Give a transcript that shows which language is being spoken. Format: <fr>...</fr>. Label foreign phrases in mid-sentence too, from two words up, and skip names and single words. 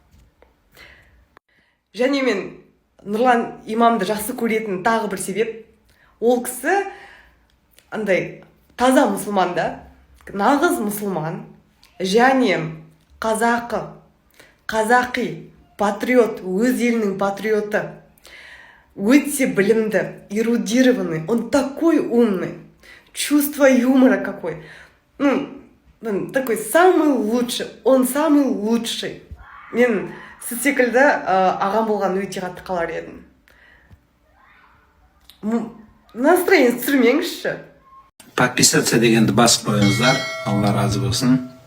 <kk>Және мен Нұрлан имамды жақсы көретін тағы бір себеп, ол кісі андай таза мұсылман да, нағыз мұсылман, және қазақи патриот, өз елінің патриоты, өте білімді, эрудированный,</kk> <ru>он такой умный, чувство юмора какой. Такой самый лучший, он самый лучший.</ru> <kk>Мен сіз секілді ағам болған өте қатты қалар едім. Настроение түсірмеңізші. Подписаться дегенді басып қойыңыздар. Алла разы болсын.</kk>